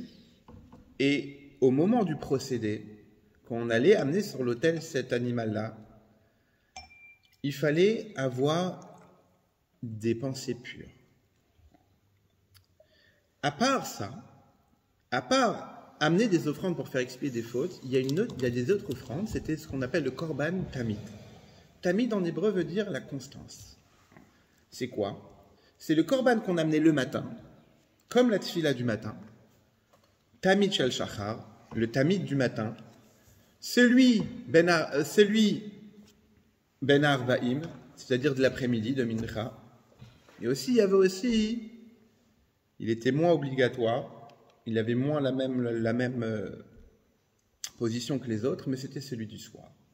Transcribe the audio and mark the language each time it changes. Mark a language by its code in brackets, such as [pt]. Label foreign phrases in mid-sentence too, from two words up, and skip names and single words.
[fr] Et au moment du procédé, quand on allait amener sur l'autel cet animal-là, il fallait avoir des pensées pures. À part ça, à part amener des offrandes pour faire expier des fautes, il y a des autres offrandes, c'était ce qu'on appelle le [he] קרבן תמיד. [fr] Tamid en hébreu veut dire la constance. C'est quoi? C'est le korban qu'on amenait le matin, comme la tfila du matin. [he] תמיד של שחר, [fr] le tamid du matin. Celui [he] בין ערביים, [fr] c'est-à-dire de l'après-midi, de mincha. Et aussi, il était moins obligatoire, il avait moins la même position que les autres, mais c'était celui du soir.